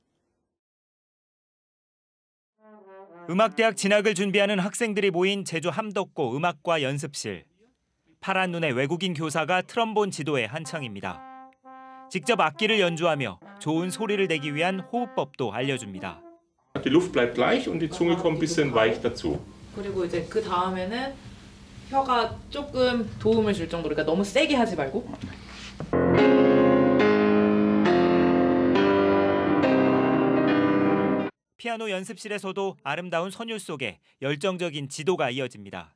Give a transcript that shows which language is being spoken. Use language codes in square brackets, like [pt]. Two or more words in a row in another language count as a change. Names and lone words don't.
[ko] 음악대학 진학을 준비하는 학생들이 모인 제주 함덕고 음악과 연습실. 파란 눈의 외국인 교사가 트럼본 지도에 한창입니다. 직접 악기를 연주하며 좋은 소리를 내기 위한 호흡법도 알려줍니다. [de] Die Luft bleibt gleich und die Zunge kommt ein bisschen weich dazu. [ko] 그리고 이제 그 다음에는 혀가 조금 도움을 줄 정도로, 그러니까 너무 세게 하지 말고. 피아노 연습실에서도 아름다운 선율 속에 열정적인 지도가 이어집니다.